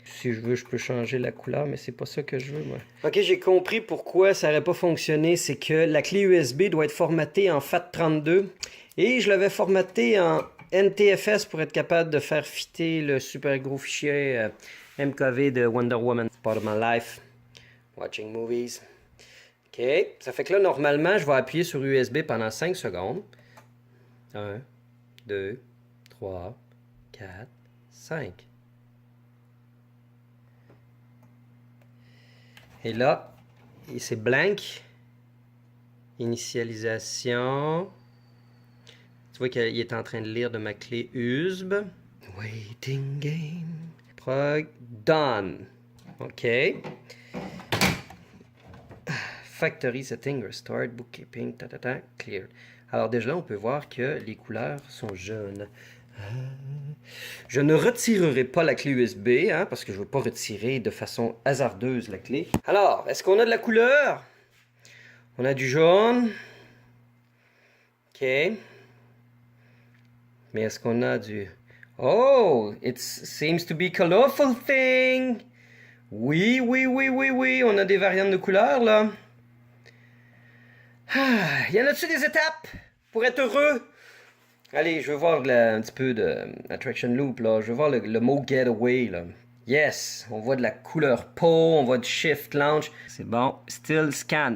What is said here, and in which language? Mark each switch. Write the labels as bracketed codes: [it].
[fr] Si je veux, je peux changer la couleur, mais c'est pas ça que je veux, moi. Ok, j'ai compris pourquoi ça n'aurait pas fonctionné, c'est que la clé USB doit être formatée en FAT32 et je l'avais formatée en NTFS pour être capable de faire fitter le super gros fichier MKV de Wonder Woman. [en] Part of my life, watching movies. [fr] Ok, ça fait que là, normalement, je vais appuyer sur USB pendant 5 secondes. 1, 2, 3, 4, 5. Et là, c'est blank. Initialisation. Tu vois qu'il est en train de lire de ma clé USB. [en] Waiting game. Prog. Done. OK. Factory setting, restored, bookkeeping, cleared. [fr] Alors déjà là, on peut voir que les couleurs sont jaunes. Je ne retirerai pas la clé USB, hein, parce que je ne veux pas retirer de façon hasardeuse la clé. Alors, est-ce qu'on a de la couleur? On a du jaune. OK. Mais est-ce qu'on a du... [en] Oh, it seems to be colorful thing. [fr] Oui, oui, oui, oui, oui. On a des variantes de couleurs, là. Ah, y en a-tu des étapes pour être heureux? Allez, je veux voir un petit peu de Attraction Loop, là. Je veux voir le mot Getaway, là. Yes, on voit de la couleur peau, on voit du Shift Launch. C'est bon. [en] Still Scan.